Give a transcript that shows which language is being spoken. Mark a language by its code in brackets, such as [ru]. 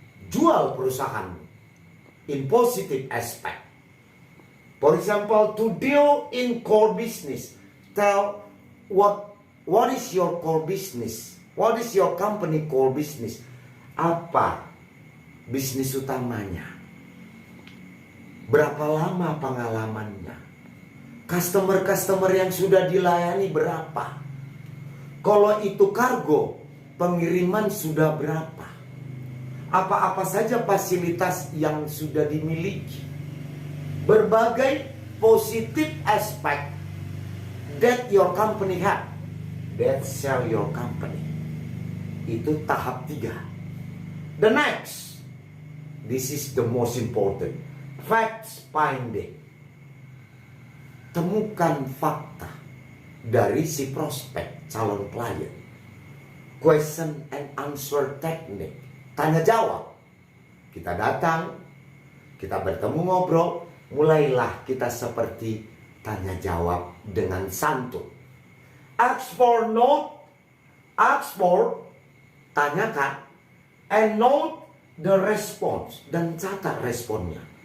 [id] Jual perusahaanmu [en] in positive aspect. For example, to deal in core business, tell what is your core business? What is your company core business? [id] Apa bisnis utamanya? Berapa lama pengalamannya? Customer yang sudah dilayani berapa? Kalau itu kargo, pengiriman sudah berapa? Apa-apa saja fasilitas yang sudah dimiliki. Berbagai [en] positive aspect that your company have, that sell your company. [id] Itu tahap 3. [en] The next, this is the most important, facts finding. [id] Temukan fakta dari si prospek, calon klien. [en] Question and answer technique. [id] Tanya jawab. Kita datang, kita bertemu ngobrol, mulailah kita seperti tanya jawab dengan santun. [en] Ask for note, [id] tanyakan, [en] and note the response, [id] dan catat responnya.